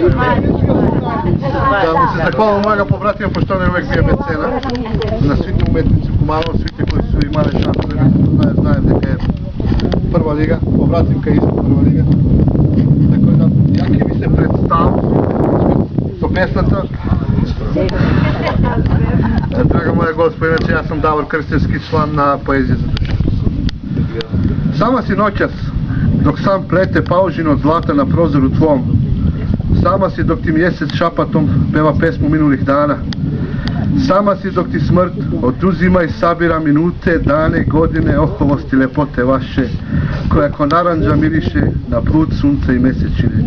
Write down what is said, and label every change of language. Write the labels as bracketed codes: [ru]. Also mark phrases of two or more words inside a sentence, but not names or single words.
[mk] Да му се захвалам мојага побратија, пошто не увек бија мецена на сите уметници Куманово, сите кои су имале шанса да знаат дека е прва лига, побратимка е исто прва лига. Така да, ја ќе ви се представам со песната. [hr] Draga moja Gospod, inače ja sam Davor, kršćanski član na Poezije za dušu. Sama si noćas, dok sam plete paužinu od zlata na prozoru tvom. Sama si dok ti mjesec šapatom peva pesmu minulih dana. Sama si dok ti smrt oduzima i sabira minute, dane, godine, oholosti, lepote vaše, koja ko naranđa miriše na blud sunca i mesečine.